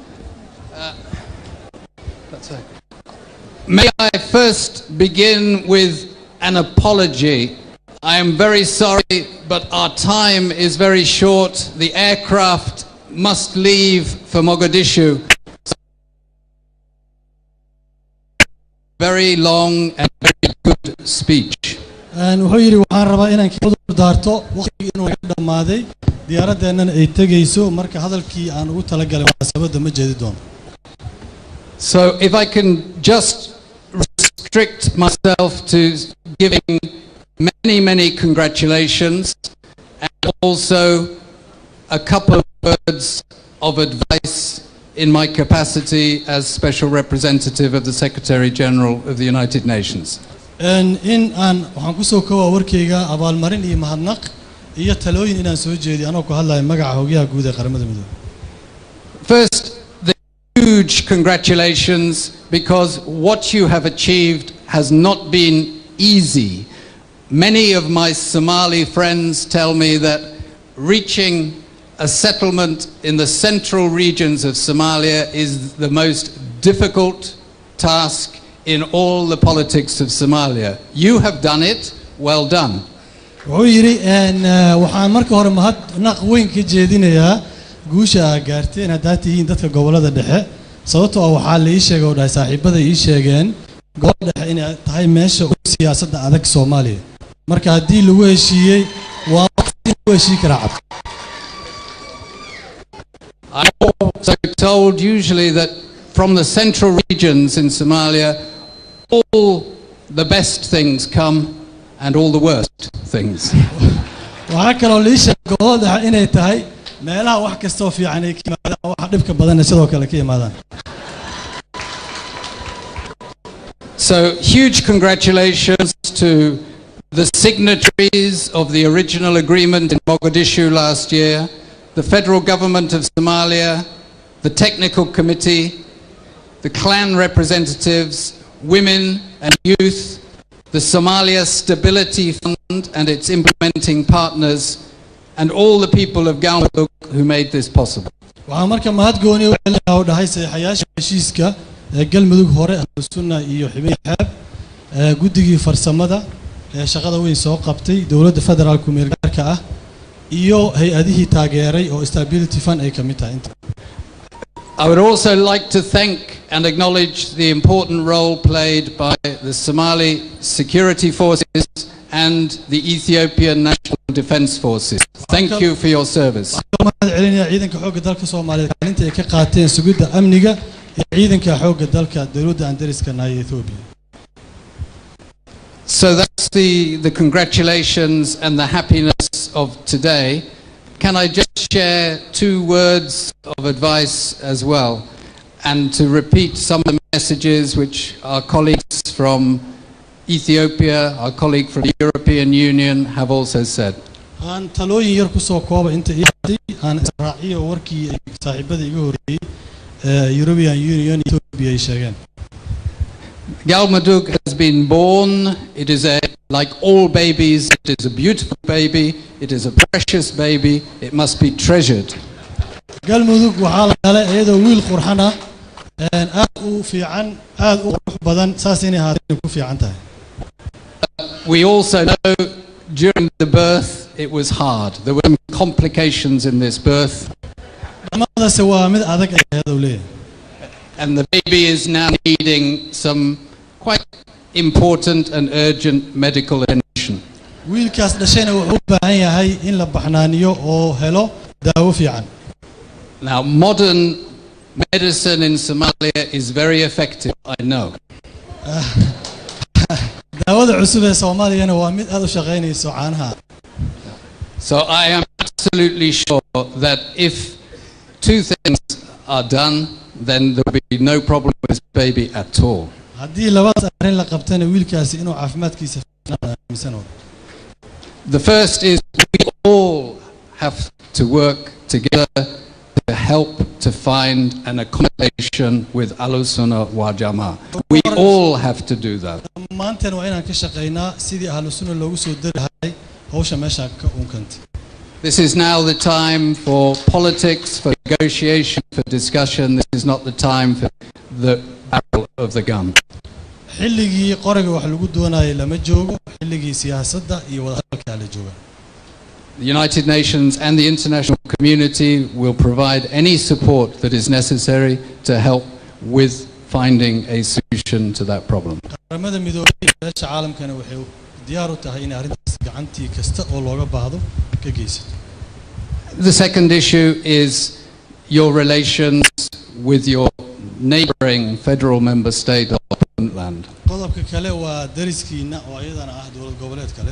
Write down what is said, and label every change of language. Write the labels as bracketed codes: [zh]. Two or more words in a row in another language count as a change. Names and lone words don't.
[en] May I first begin with an apology. I am very sorry, but our time is very short. The aircraft must leave for Mogadishu. Very long and very good speech. [so] wuxuu yiri waxaan rabaa inaan ka daarto waqtigii inuu dhamaaday diyaaradeenna ay tagayso marka hadalkii aan ugu talagalay waa sababta ma jeedi doono. [en] So if I can just restrict myself to giving many congratulations and also a couple of words of advice in my capacity as Special Representative of the Secretary General of the United Nations. [so] in aan waxaan ku soo koobaa warkayga abaalmarin iyo mahadnaq iyo talooyin inaan soo jeediyo anoo ku hadlayo magaca hoggaanka guud ee qaramada midoobay. [en] First, the huge congratulations, because what you have achieved has not been easy. Many of my Somali friends tell me that reaching a settlement in the central regions of Somalia is the most difficult task in all the politics of Somalia. You have done it. Well done. [so] wuxuu yiri waxaan marka hore mahadnaq weyn ka jeedinayaa guusha gaarteen hadda tihiin dadka gobolada dhexe sababtoo ah waxaa la ii sheegay oo dhahay saaxiibada ii sheegeen gobolada dhexe inay tahay meesha ugu siyaasadda adag Soomaaliya marka haddii lagu heshiiyey waa lagu heshii karaa cad. [en] I'm also told usually that from the central regions in Somalia, all the best things come and all the worst things. [so] waxaa kaloo la ii sheegay gobolada dhexe inay tahay meelaha wax kasta oo fiican ay ka yimaadaan waxa dhibka badan sidoo kale ka yimaadaan. [en] So huge congratulations to the signatories of the original agreement in Mogadishu last year, the federal government of Somalia, the technical committee, the clan representatives, women and youth, the Somalia Stability Fund and its implementing partners, and all the people of Galmudug who made this possible. [so] waxaan marka mahad gooni u leeyahay oo dhahay saxayaasha heshiiska galmudug hore sunna iyo xibin xaab guddigii farsamada shaqada weyn soo qabtay dawladda federaalku meel gaarka ah iyo hay'adihii taageeray oo [en] stability fund [so] ay kamid tahay inta. [en] I would also like to thank and acknowledge the important role played by the Somali security forces and the Ethiopian National Defence Forces. Thank you for your service. [so] ciidanka xoogga dalka Soomaaliyeed kaalinta ay ka qaateen sugidda amniga iyo ciidanka xoogga dalka dawladda aan dariska nahay Ethiopia. [en] So that's the congratulations and the happiness of today. Can I just share 2 words of advice as well, and to repeat some of the messages which our colleagues from Ethiopia, our colleague from the European Union have also said. [so] Aan talooyin yar ku soo kooba inta aan raaciyo warkii saaxiibada iga horeeyay European Union Ethiopia ay sheegeen. [en] Galmudug has been born. It is like all babies, it is a beautiful baby, it is a precious baby, it must be treasured. [so] Galmudug waxaa la dhalay iyadoo wiil qurxan ah aad u fiican aad u qurux badan saas inay haadeen ku fiican tahay. [en] We also know during the birth it was hard. There were complications in this birth. [so] Dhammaadase waa mid adag ay ahayd leeyahay. [en] And the baby is now needing some quite important and urgent medical attention. [so] Wiilkaas dhashayna wuxuu u baahan yahay in la baxnaaniyo oo helo daawo fiican. [en] Now modern medicine in Somalia is very effective, I know. [so] daawada cusub ee Soomaaliyana waa mid aad u shaqeynayso caanaha. [en] So I am absolutely sure that if 2 things are done, then there will be no problem with this baby at all. [so] haddii labadaas arrin la qabtana wiilkaasi inuu caafimaadkiisa aaminsan. [en] The first is we all have to work together to help to find an accommodation with Ahlussunna wal Jamaa. We all have to do that. [so] Maantan waa inaan ka shaqeynaa sidii Ahlussunna loogu soo dirahay hawsha meesha ka unkanta. [en] This is now the time for politics, for negotiation, for discussion. This is not the time for the barrel of the gun. [so] xilligii qoriga wax lagu doonayay lama joogo xilligii siyaasadda iyo wada hadalka la jooga. [en] The United Nations and the international community will provide any support that is necessary to help with finding a solution to that problem. [so] Qaramada Midoobay ee caalamkana waxay diyaar u tahay in arrintaas gacantii kasta oo looga baahdo ka geysato. [en] The second issue is your relations with your neighboring federal member state of Puntland. [so] Qodobka kale waa dariskiina oo ayadana ah dawlad goboleed kale.